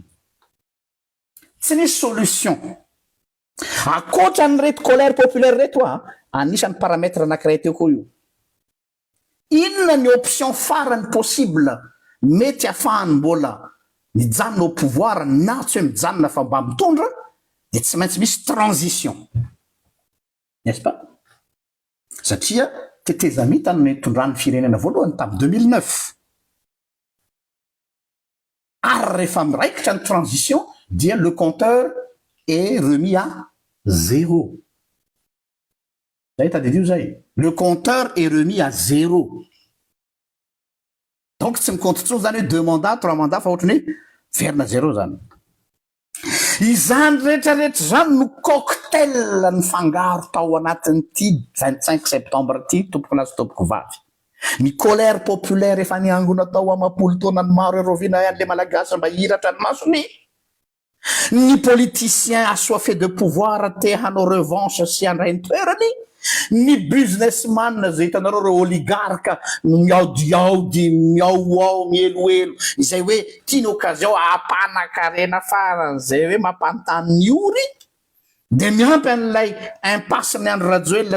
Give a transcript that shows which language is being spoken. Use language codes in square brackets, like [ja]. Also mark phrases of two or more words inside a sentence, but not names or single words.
[mg] tsy nisy solution akoatra ny reto [fr] colère populaire [mg] reto anisan'ny paramètre anankiray teo koa io inona ny option farany possible mety afahany mbola mijanona [fr] au pouvoir [mg] na tsy hoe mijanona fa mba mitondra de tsy maintsy misy transition [fr] n'est-ce pas [mg] satria tetezamita no nitondrany firenena voalohany tamy 2009 ary rehefa miraikitra ny transition dia [fr] le compteur est remis à zéro [mg] zay tadidio zay [fr] le compteur est remis à zéro [mg] donc tsy micompte tsony zany hoe 2 mandats 3 mandats fa ohatrany hoe verina zéro zany izany rehetrarehetra zany no cocktail ny fangaro tao anatin'ity 25 septembre ty tompoko lazo tompoko vavy ny [fr] colère populaire [mg] efa niangona tao amapolo taona ny maro erovina an'le malagasy mba hiratra ny masony ny [fr] politicien assoiffé de pouvoir [mg] te hanao revanche sy andray ny toerany ny businessman zay hitanareo reo oligarque miaudiaudi miaoao mieloelo izay hoe tiany occasion apanakarena farany zay hoe mampantany ory de miampy an'ilay impasse ny Andry Rajoelina